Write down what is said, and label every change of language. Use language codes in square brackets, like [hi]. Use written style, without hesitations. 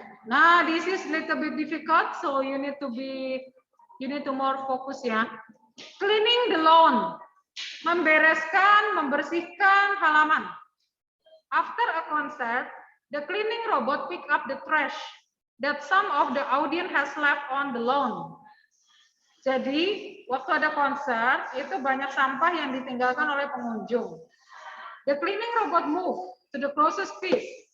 [en] Nah, this is little bit difficult, so you need to more focus ya. Cleaning the lawn, [id] membereskan, membersihkan halaman. [en] After a concert, the cleaning robot pick up the trash that some of the audience has left on the lawn. [id] Jadi, waktu ada konser, itu banyak sampah yang ditinggalkan oleh pengunjung. [en] The cleaning robot move to the closest piece.